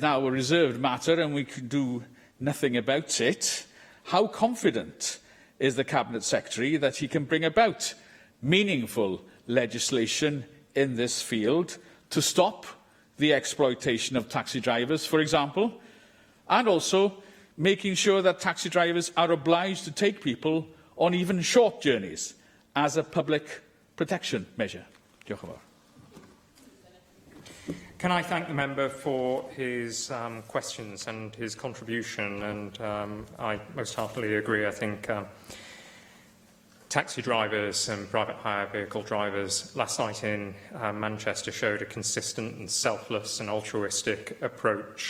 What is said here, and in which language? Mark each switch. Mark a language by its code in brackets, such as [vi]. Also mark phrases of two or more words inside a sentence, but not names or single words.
[en] now a reserved matter and we can do nothing about it, how confident is the Cabinet Secretary that he can bring about meaningful legislation in this field to stop the exploitation of taxi drivers, for example, and also making sure that taxi drivers are obliged to take people on even short journeys as a public protection measure? [cy] Diolch yn fawr. [en] Can I thank the member for his questions and his contribution? And I most heartily agree. I think taxi drivers and private hire vehicle drivers last night in Manchester showed a consistent and selfless and altruistic approach.